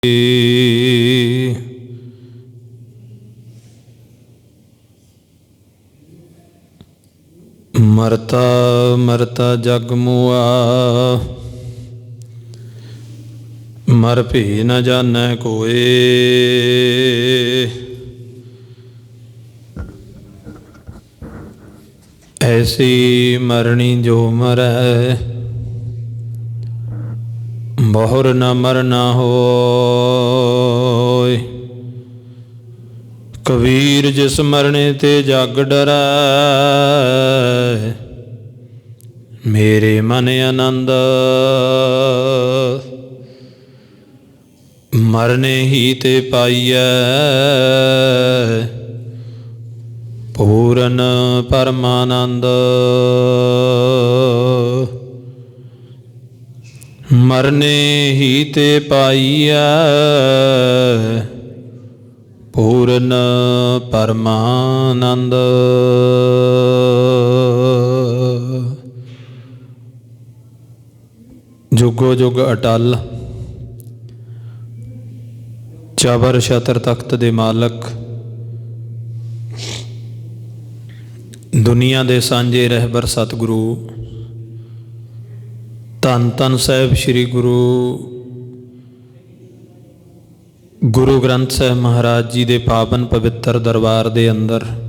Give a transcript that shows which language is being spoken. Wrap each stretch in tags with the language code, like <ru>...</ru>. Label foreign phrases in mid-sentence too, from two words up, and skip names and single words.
<hi>मरता मरता जग मुआ, मर भी न जानै कोय। ऐसी मरनी जो मरै, बहुर न मरना होय। कबीर जिस मरने ते जग डरै, मेरे मन आनंद। मरने ही ते पाइयै, पूरन परमानंद। मरने ही ते पाइयै, पूरन परमानंद।</hi> <pa>ਜੁਗੋ ਜੁਗ ਅਟੱਲ, ਚਬਰ ਛਤਰ ਤਖ਼ਤ ਦੇ ਮਾਲਕ, ਦੁਨੀਆ ਦੇ ਸਾਂਝੇ ਰਹਿਬਰ ਸਤਿਗੁਰੂ, ਧੰਨ ਧੰਨ ਸਾਹਿਬ ਸ੍ਰੀ ਗੁਰੂ ਗ੍ਰੰਥ ਸਾਹਿਬ ਮਹਾਰਾਜ ਜੀ ਦੇ ਪਾਵਨ ਪਵਿੱਤਰ ਦਰਬਾਰ ਦੇ ਅੰਦਰ</pa>